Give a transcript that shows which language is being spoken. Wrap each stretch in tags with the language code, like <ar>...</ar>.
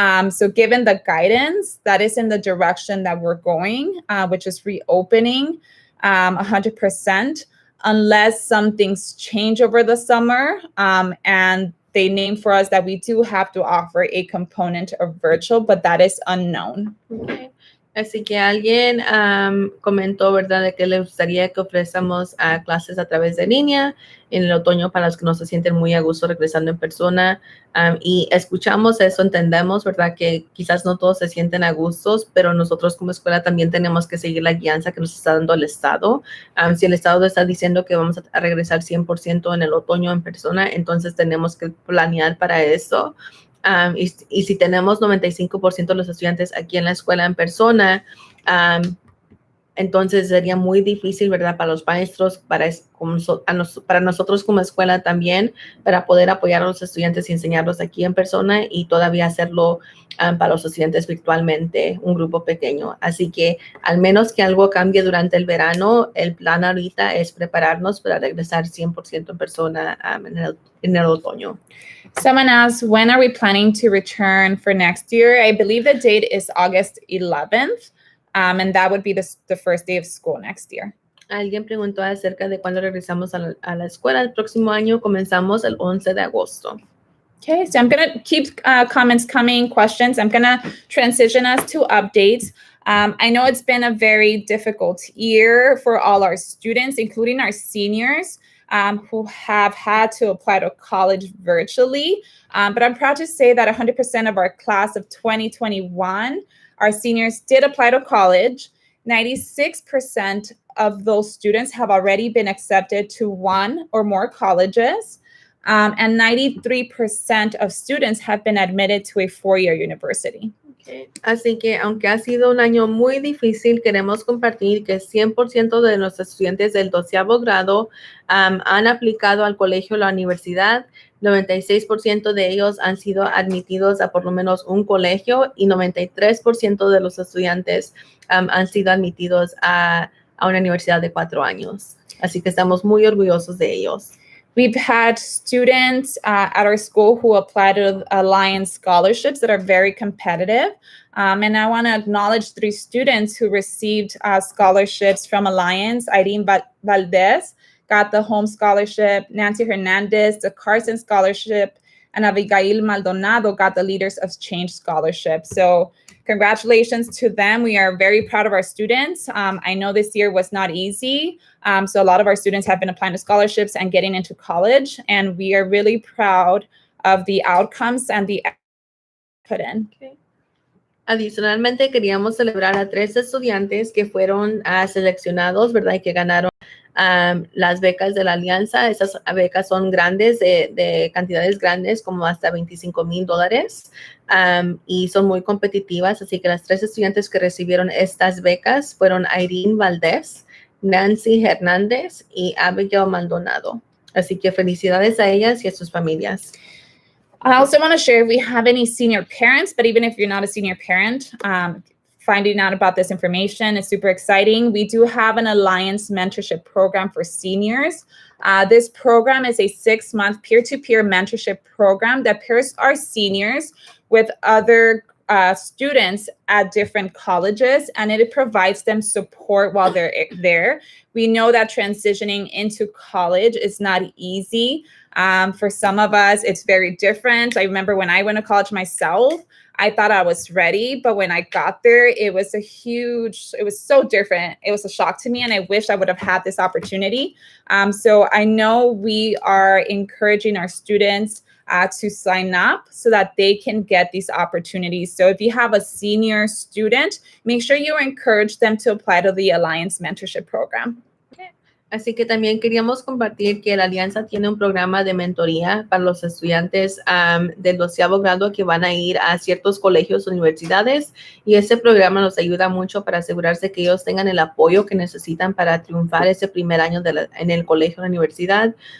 <en>So given the guidance, that is in the direction that we're going, which is reopening 100%, unless some things change over the summer. And they name for us that we do have to offer a component of virtual, but that is unknown. Okay.</en> <es>Así que alguien comentó, ¿verdad?, de que le gustaría que ofrezcamos clases a través de línea en el otoño para los que no se sienten muy a gusto regresando en persona. Y escuchamos eso, entendemos, ¿verdad?, que quizás no todos se sienten a gustos, pero nosotros como escuela también tenemos que seguir la guianza que nos está dando el Estado. Si el Estado está diciendo que vamos a regresar 100% en el otoño en persona, entonces tenemos que planear para eso. Y si tenemos 95% de los estudiantes aquí en la escuela en persona, entonces sería muy difícil, ¿verdad?, para los maestros, para nosotros como escuela también, para poder apoyar a los estudiantes y enseñarlos aquí en persona y todavía hacerlo para los estudiantes virtualmente, un grupo pequeño. Así que al menos que algo cambie durante el verano, el plan ahorita es prepararnos para regresar 100% en persona en el otoño.</es> <en>Someone asked, when are we planning to return for next year? I believe the date is August 11th, and that would be the first day of school next year.</en> <es>Alguien preguntó acerca de cuándo regresamos a la escuela. El próximo año comenzamos el 11 de agosto.</es> <en>Okay, so I'm going to keep comments coming, questions. I'm going to transition us to updates. I know it's been a very difficult year for all our students, including our seniors. Who have had to apply to college virtually. But I'm proud to say that 100% of our class of 2021, our seniors did apply to college. 96% of those students have already been accepted to one or more colleges. And 93% of students have been admitted to a four-year university. Okay.</en> <es>Así que aunque ha sido un año muy difícil, queremos compartir que 100% de nuestros estudiantes del 12º grado han aplicado al colegio o la universidad. 96% de ellos han sido admitidos a por lo menos un colegio y 93% de los estudiantes han sido admitidos a una universidad de 4 años. Así que estamos muy orgullosos de ellos.</es> <en>We've had students at our school who applied to Alliance scholarships that are very competitive. And I want to acknowledge 3 students who received scholarships from Alliance. Irene Valdez got the Home Scholarship, Nancy Hernandez, the Carson Scholarship, and Abigail Maldonado got the Leaders of Change Scholarship. So congratulations to them. We are very proud of our students. I know this year was not easy. So a lot of our students have been applying to scholarships and getting into college. And we are really proud of the outcomes and the put in. Okay.</en> <es>Adicionalmente, queríamos celebrar a 3 estudiantes que fueron seleccionados, ¿verdad? Y que ganaron las becas de la Alianza. Esas becas son grandes, de cantidades grandes, como hasta $25,000. Y son muy competitivas. Así que las 3 estudiantes que recibieron estas becas fueron Irene Valdez, Nancy Hernández y Abigail Maldonado. Así que felicidades a ellas y a sus familias.</es> <en>I also want to share if we have any senior parents, but even if you're not a senior parent, finding out about this information is super exciting. We do have an Alliance mentorship program for seniors. This program is a 6-month peer-to-peer mentorship program that pairs our seniors with other students at different colleges, and it provides them support while they're there. We know that transitioning into college is not easy. For some of us, it's very different. I remember when I went to college myself, I thought I was ready, but when I got there, it was so different. It was a shock to me, and I wish I would have had this opportunity. So I know we are encouraging our students to sign up so that they can get these opportunities. So if you have a senior student, make sure you encourage them to apply to the Alliance Mentorship Program.</en> <es>Así que también queríamos compartir que la Alianza tiene un programa de mentoría para los estudiantes del 12º grado que van a ir a ciertos colegios o universidades, y ese programa nos ayuda mucho para asegurarse que ellos tengan el apoyo que necesitan para triunfar ese primer año en el colegio o la universidad.</es>